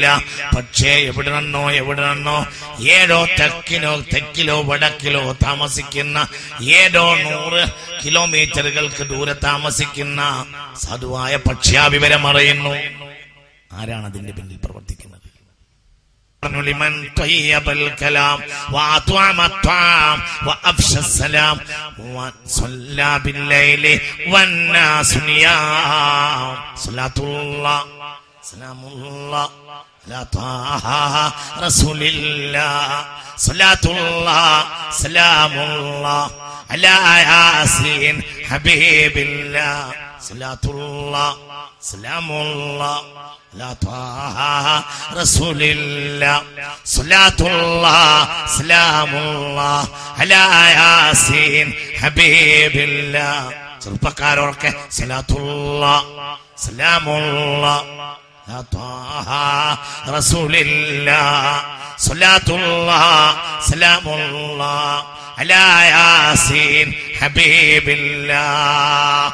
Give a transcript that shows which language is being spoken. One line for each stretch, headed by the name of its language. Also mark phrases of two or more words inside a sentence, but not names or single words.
Malayalam: പക്ഷേ എവിടെ നിന്നോ ഏതോ തെക്കിലോ വടക്കിലോ താമസിക്കുന്ന ഏതോ 100 കിലോമീറ്ററുകൾക്ക് ദൂരെ താമസിക്കുന്ന സാധുവായ പക്ഷിയാ വിവരം അറിയുന്നു. ആരാണ് അതിന്റെ പിന്നിൽ പ്രവർത്തിക്കുന്നത്?
Arabic: لمن طيب الكلام وأطعم الطعام وأفشى السلام وصلى بالليل والناس نيام صلاة الله سلام الله على طه رسول الله صلاة الله سلام الله على ياسين حبيب الله صلاة الله سلام الله لا طه رسول الله صلاة الله سلام الله على ياسين حبيب الله. ചെറുപ്പക്കാരൊക്കെ صلاة الله سلام الله لا طه رسول الله صلاة الله سلام الله على ياسين حبيب الله.